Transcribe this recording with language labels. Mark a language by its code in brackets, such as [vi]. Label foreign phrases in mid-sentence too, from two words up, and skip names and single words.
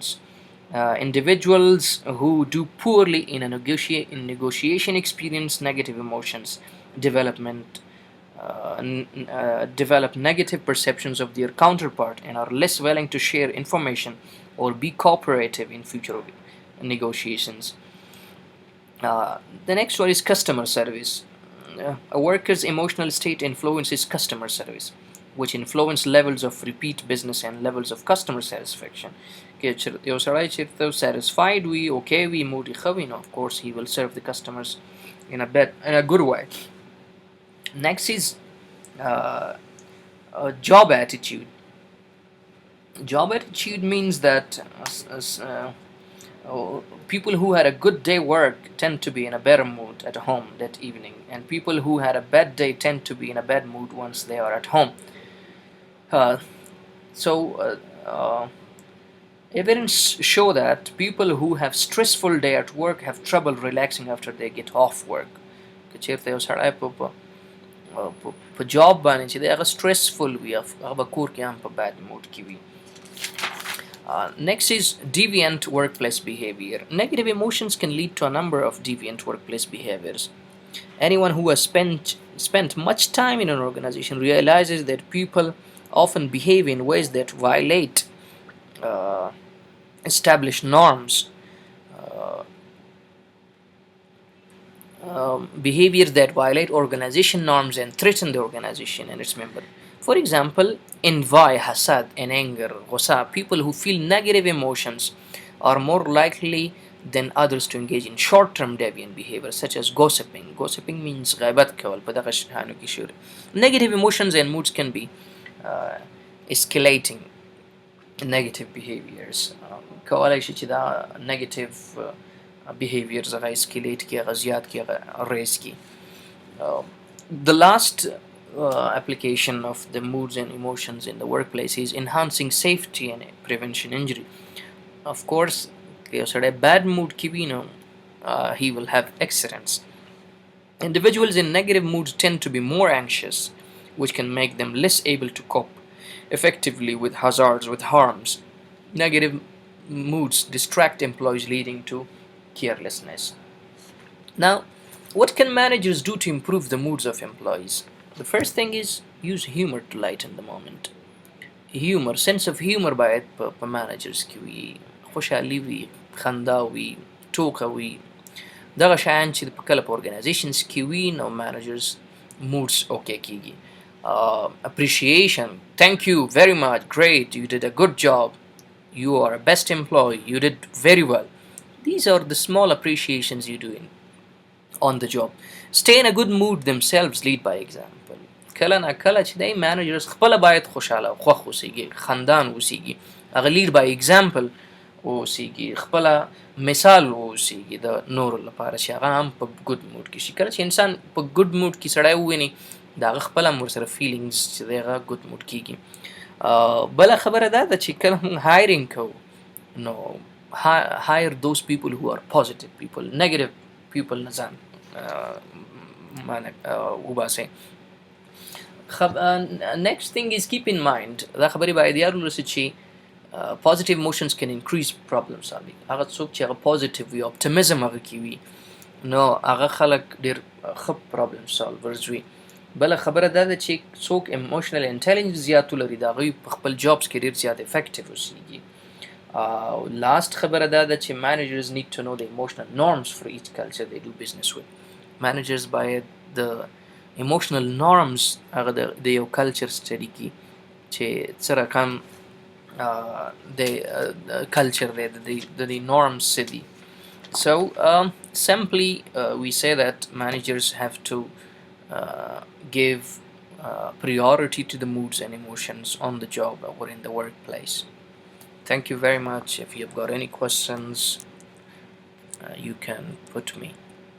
[en] Individuals who do poorly in negotiation experience negative emotions, develop negative perceptions of their counterpart and are less willing to share information or be cooperative in future negotiations. The next one is customer service. A worker's emotional state influences customer service, which influence levels of repeat business and levels of customer satisfaction. [ps] یو سړی چې satisfied وي okay وي moody ښه وي نو [en] of course he will serve the customers in a good way. Next is job attitude. Job attitude means that people who had a good day work tend to be in a better mood at home that evening, and people who had a bad day tend to be in a bad mood once they are at home. Evidence show that people who have stressful day at work have trouble relaxing after they get off work. [ps] که چیرته یو سړی په جاب باندې چې دی هغه stressful وي، هغه به کور کې هم په [en] bad mood [ps] کې وي. [en] Next is deviant workplace behavior. Negative emotions can lead to a number of deviant workplace behaviors. Anyone who has spent much time in an organization realizes that people often behave in ways that violate uh, established norms, behaviors that violate organization norms and threaten the organization and its member. For example, envy, hasad, and anger, ghusa, people who feel negative emotions are more likely than others to engage in short-term deviant behavior such as gossiping. Gossiping means [ps] غیبت کول په دغه شانو کې شروع. [en] Negative emotions and moods can be escalating negative behaviors. [ps] کولای شي چې دا [en] negative behaviors [ps] هغه escalate کی، هغه زیات کی، هغه raise کی. [en] The last application of the moods and emotions in the workplace is enhancing safety and prevention injury. Of course, if a bad mood ki bhi no, he will have accidents. Individuals in negative moods tend to be more anxious, which can make them less able to cope effectively with hazards, with harms. Negative moods distract employees, leading to carelessness. Now, what can managers do to improve the moods of employees? The first thing is use humor to lighten the moment. Humor, sense of humor [ps] باید په managers کې وي، خوشحالي وي، خندا وي، ټوکه وي. دغه شیان چې په کله په organizations کې وي نو [en] managers moods [ps] okay کیږي. [en] Appreciation, thank you very much, great, you did a good job, you are a best employee, you did very well. These are the small appreciations you do on the job. Stay in a good mood themselves, lead by example. [ps] کله نه کله چې دی managers خپله باید خوشحاله او خوښ اوسیږي، خندان اوسیږي، هغه [en] lead by example [ps] اوسیږي، خپله مثال اوسیږي د نورو لپاره چې هغه هم په [en] good mood [ps] کې شي. کله چې انسان په [en] good mood [ps] کې سړی وویني د هغه خپله هم ورسره feelings چې دی هغه [en] good mood [ps] کېږي. بله خبره دا ده چې کله موږ hiring کوو نو [en] hire those people who are positive people, negative people [ps] نه ځان وباسئ. [en] Next thing is keep in mind [ps] دا خبرې باید یاد ولرسئ چې [en] positive emotions can increase problem solving. [ps] هغه څوک چې هغه positive وي، optimism هغه کې وي، نو هغه خلک ډېر ښه [en] problem solvers [ps] وي. بله خبره دا ده چې څوک [en] emotional intelligence [ps] زیات ولري د هغوی په خپل jobs کې ډېر زیات effective اوسیږي. [en] Last [ps] خبره دا ده چې [en] managers need to know the emotional norms for each culture they do business with. [ps] Managers باید د [en] emotional norms [ps] هغه د یو culture study کی چې څه رقم د culture دی د norms څه دي. [en] So simply we say that managers have to give priority to the moods and emotions on the job or in the workplace. Thank you very much. If you've got any questions, you can put me.